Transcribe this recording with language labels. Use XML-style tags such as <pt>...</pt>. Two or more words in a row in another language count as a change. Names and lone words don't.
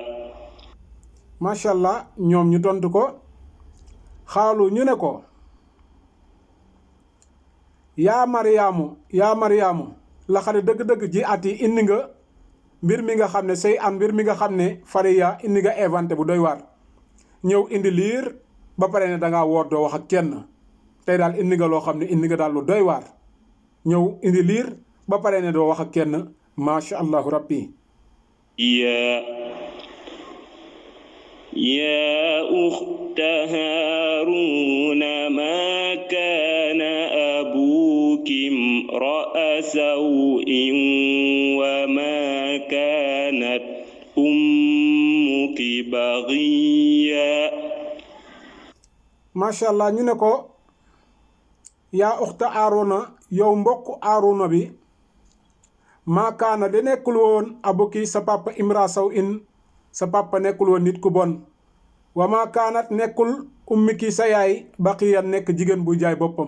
<ar>ما شاء الله</ar> <wo>ñoom ñu tontu ko xaalu ñu ne ko yaa mariyaamu la xale dëgg-dëgg ji at yi indi nga mbir mi nga xam ne say an mbir mi nga xam ne fariya indi nga inventé bu doy waar ñëw indi liir ba pare ne dangaa woor doo wax ak kenn tey daal indi nga loo xam ne indi nga daal lu doy waar ñëw indi liir ba pare ne doo wax ak kenn</wo> <ar>ما شاء الله ربي. يا أخت هارون ما كان أبوك امرأ سوء وما كانت أمك بغيا. ما شاء الله</ar> <wo>ñu ne ko</wo> <ar>يا أخت هارون</ar> <wo>yow mbokk Haaruna bi</wo> <ar>ما كان</ar> <wo>de nekkul woon abuki sa papa imra saw in sa papa nekkul woon nit ku bon</wo> <ar>وما كانت</ar> <wo>nekkul ummiki sa yaay baqiyan nekk jigéen buy jaay boppam.</wo>